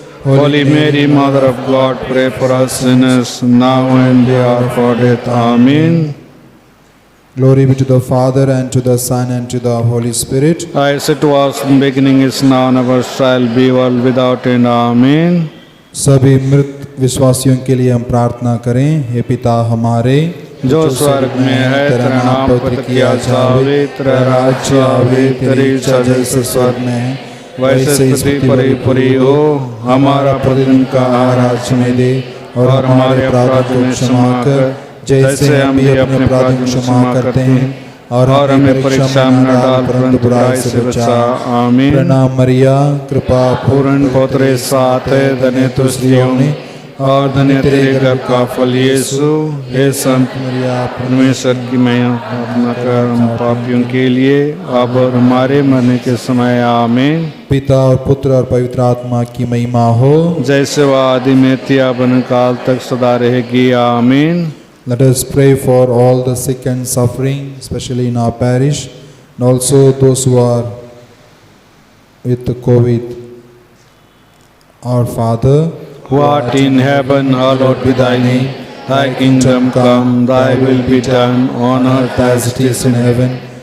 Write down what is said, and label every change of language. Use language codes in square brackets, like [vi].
[en] Holy Mary, Mother of God, pray for us sinners, now and the hour of our death. Amen. Glory be to the Father, and to the Son, and to the Holy Spirit. As it was in the beginning, is now, and ever shall be, world without end. Amen. [hi] सभी मृत विश्वासियों के लिए हम प्रार्थना करें। हे पिता हमारे जो स्वर्ग में है, तेरा नाम पवित्र किया जावे, तेरा राज्य आवे, तेरी इच्छा जैसे स्वर्ग में है वैसे इस पृथ्वी पर ही पूरी हो। हमारा प्रतिदिन का आहार आज हमें दे, और हमारे अपराधों को क्षमा कर जैसे हम भी अपने अपराधों को क्षमा करते हैं, और हमें परीक्षा में न डाल परंतु बुराई से बचा। आमीन। प्रणाम मरिया, कृपा पूर्ण पौत्रे साथ है, धन्य तू स्त्रियों में और धन्य तेरे गर्भ का फल यीशु। हे संत मरिया, परमेश्वर की महिमा प्रार्थना कर हम पापियों के लिए अब और हमारे मरने के समय। आमीन। पिता और पुत्र और पवित्र आत्मा की महिमा हो, जैसे वह आदि में थी अब काल तक सदा रहेगी। आमीन। [en] Let us pray for all the sick and suffering, especially in our parish, and also those who are with the COVID. Our Father, who art in heaven, hallowed be thy name. Thy kingdom come, thy will be done on earth as it is in heaven.